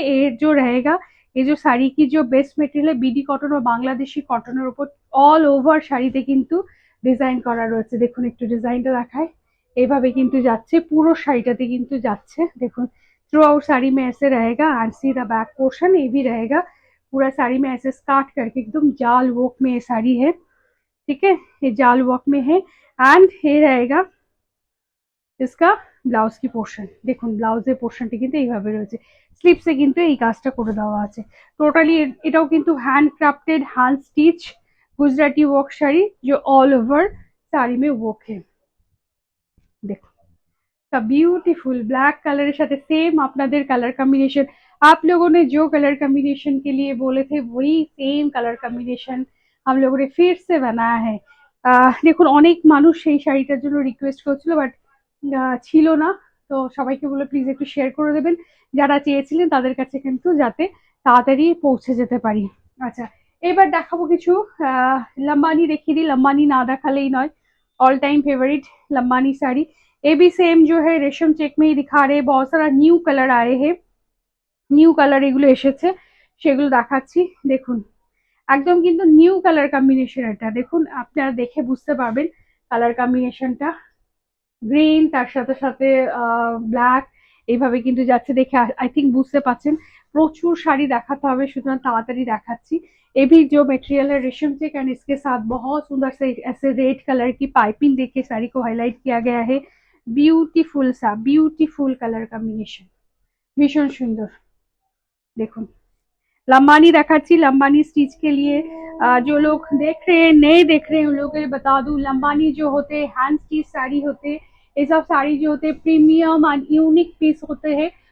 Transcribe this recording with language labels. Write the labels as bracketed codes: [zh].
[hi] ये जो रहेगा, ये जो [bn] শাড়ি কি जो বেস্ট মেটেরিয়াল বিডি কটন ও বাংলাদেশি কটনের উপর অল ওভার শাড়িতে কিন্তু ডিজাইন করা রয়েছে। দেখুন একটু ডিজাইনটা দেখায়, এইভাবে কিন্তু যাচ্ছে পুরো শাড়িটাতে কিন্তু যাচ্ছে। দেখুন थ्रू आउट साड़ी में ऐसे रहेगा and see the back portion, ये भी रहेगा पूरा साड़ी में ऐसे स्कार्ट करके एकदम जाल वर्क में ये साड़ी है, ठीक है, ये जाल वर्क में है। [hi] एंड ये रहेगा इसका [bn] ব্লাউজ কি পোর্শন, দেখুন ব্লাউজের পোর্শনটা কিন্তু এইভাবে রয়েছে, স্লিপসে কিন্তু এই কাজটা করে দেওয়া আছে। টোটালি এটাও কিন্তু hand crafted hand stitch Gujarati work sari [hi] जो ऑल ओवर साड़ी में वर्क है। देखो का ब्यूटीफुल ब्लैक कलर साथे सेम আপনাদের कलर कॉम्बिनेशन, आप लोगों ने जो कलर कॉम्बिनेशन के लिए बोले थे वही सेम कलर कॉम्बिनेशन हम लोगों ने फिर से बनाया है। [bn] দেখুন অনেক মানুষ সেই শাড়িটার জন্য রিকোয়েস্ট করছিল বাট ছিল না, তো সবাইকে বলে প্লিজ একটু শেয়ার করে দেবেন যারা চেয়েছিলেন তাদের কাছে কিন্তু যাতে তাড়াতাড়ি পৌঁছে যেতে পারি। আচ্ছা এবার দেখাবো কিছু लंबानी দেখিয়ে দিই, लंबानी না দেখালেই নয়, [hi] all time favourite Lambani sari. ये भी सेम जो है रेशम चेक में ही दिखा रहे, बहुत सारा न्यू कलर आए हैं, [bn] নিউ কালার এগুলো এসেছে সেগুলো দেখাচ্ছি। দেখুন একদম কিন্তু নিউ কালার কম্বিনেশন, এটা দেখুন আপনারা দেখে বুঝতে পারবেন কালার কম্বিনেশনটা, গ্রিন তার সাথে সাথে ব্ল্যাক, এইভাবে কিন্তু যাচ্ছে, দেখে आई थिंक বুঝতে পাচ্ছেন। প্রচুর শাড়ি দেখাতে হবে সুতরাং তাড়াতাড়ি দেখাচ্ছি। [hi] ये भी जो मटेरियल है रेशम चेक एंड इसके साथ बहुत सुंदर से ऐसे रेड कलर की पाइपिंग देके साड़ी को हाईलाइट किया गया है। ब्यूटीफुल सा ब्यूटीफुल कलर कॉम्बिनेशन, भीषण सुंदर। देखुन लंबानी दिखाচ্ছি, लंबानी स्टिच के लिए जो लोग देख रहे हैं नए देख रहे हैं उन लोगों के लिए बता दूं, लंबानी जो होते हैं हैंड स्टिच साड़ी होते हैं, ये सब साड़ी जो होते हैं प्रीमियम एंड यूनिक पीस होते हैं।